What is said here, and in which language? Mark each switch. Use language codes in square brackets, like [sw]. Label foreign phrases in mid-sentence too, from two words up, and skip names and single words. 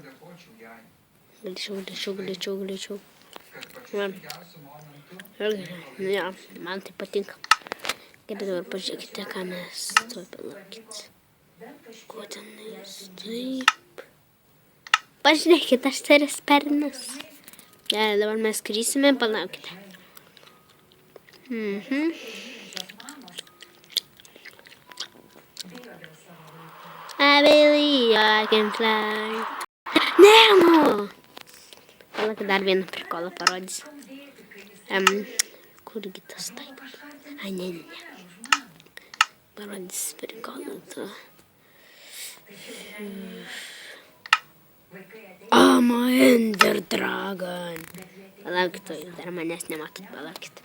[lt] Ja, man tai patinka. Gerai, dabar pažiūrėkite, ką mes tuoj palaukit. Ko tenais? Taip. Pažiūrėkite, aš turiu sparnus. Gerai, dabar mes krysime, palaukite. [en] I believe I can fly. [lt] Nemo! Palauk, dar vieną prikolą parodysiu. Kurgi tas taip? Ai, ne. Parodysiu prikolą to. Amo Ender Dragon. Palaukit, jūs dar manęs nematot, palaukit.